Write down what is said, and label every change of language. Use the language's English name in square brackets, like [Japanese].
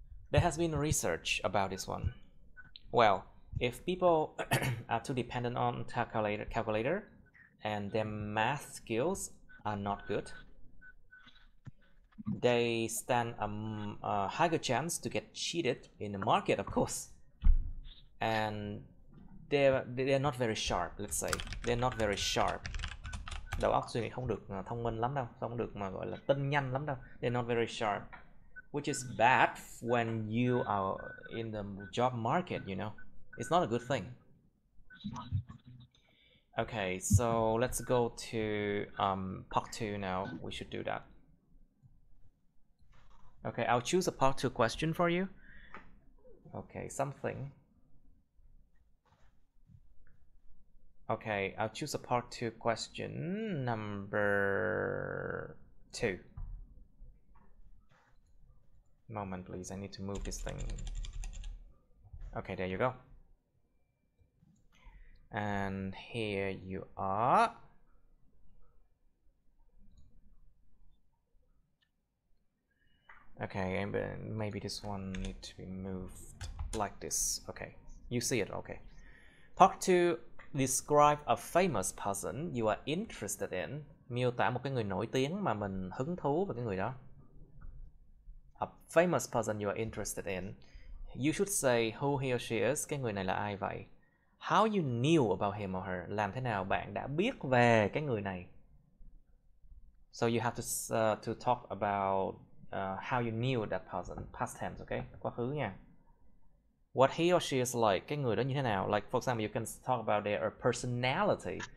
[English] There has been research about this one. Well, if people are too dependent on calculator and their math skills are not good, they stand a higher chance to get cheated in the market, of course. And they're not very sharp, let's say. They're not very sharp. [Vietnamese] Đầu óc suy nghĩ không được thông minh lắm đâu, không được mà gọi là tinh nhanh lắm đâu. [English] They're not very sharp, which is bad when you are in the job market, you know. It's not a good thing. Okay, so let's go to part 2 now. We should do that. Okay, I'll choose a part 2 question for you. Okay, something. Okay, I'll choose a part 2 question, number 2. Moment, please. I need to move this thing. Okay, there you go. And here you are. Okay, and maybe this one needs to be moved like this. Okay, you see it. Okay. Part 2. Describe a famous person you are interested in. [Vietnamese] Miêu tả một cái người nổi tiếng mà mình hứng thú về cái người đó. [English] A famous person you are interested in. You should say who he or she is. [Vietnamese] Cái người này là ai vậy? [English] How you knew about him or her. [Vietnamese] Làm thế nào bạn đã biết về cái người này? [English] So you have to talk about how you knew that person. Past tense, okay? [Vietnamese] Quá khứ nha. [English] What he or she is like. [Vietnamese] Cái người đó như thế nào? [English] Like for example, you can talk about their personality.